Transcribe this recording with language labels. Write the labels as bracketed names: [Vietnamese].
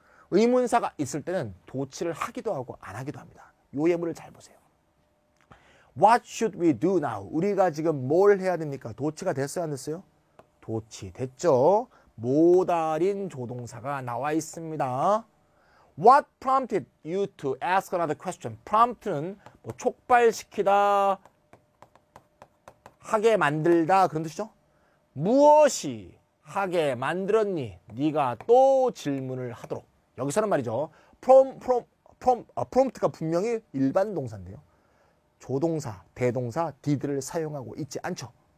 [Korean] 의문사가 있을 때는 도치를 하기도 하고 안 하기도 합니다. 요 예문을 잘 보세요. [English] What should we do now? [Korean] 우리가 지금 뭘 해야 됩니까? 도치가 됐어요? 안 됐어요? 도치 됐죠. 모달인 조동사가 나와 있습니다. [English] What prompted you to ask another question? [Korean] prompt는 뭐 촉발시키다, 하게 만들다 그런 뜻이죠. 무엇이 하게 만들었니? 네가 또 질문을 하도록. 여기서는 말이죠. prompt가 분명히 일반 동사인데요. 조동사, 대동사, did를 사용하고 있지 않죠.